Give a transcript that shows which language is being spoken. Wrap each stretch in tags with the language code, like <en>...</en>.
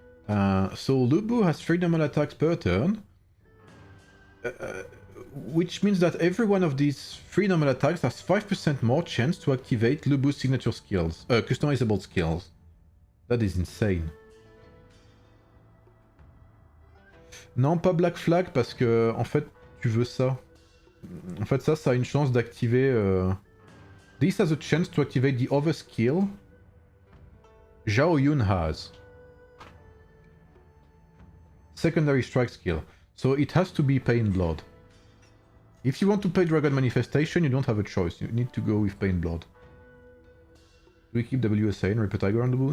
<en>So Lubu has 3 normal attacks per turn, which means that every one of these 3 normal attacks has 5% more chance to activate Lubu's signature skills, customizable skills. That is insane.</en> <fr>Non, pas Black Flag, parce que, en fait, tu veux ça. En fait, ça a une chance d'activer...</fr> <en>This has a chance to activate the other skill Zhao Yun has. Secondary strike skill. So it has to be Pain Blood. If you want to play Dragon Manifestation, you don't have a choice. You need to go with Pain Blood. Do we keep WSA and Ripper Tiger on the Boo?</en>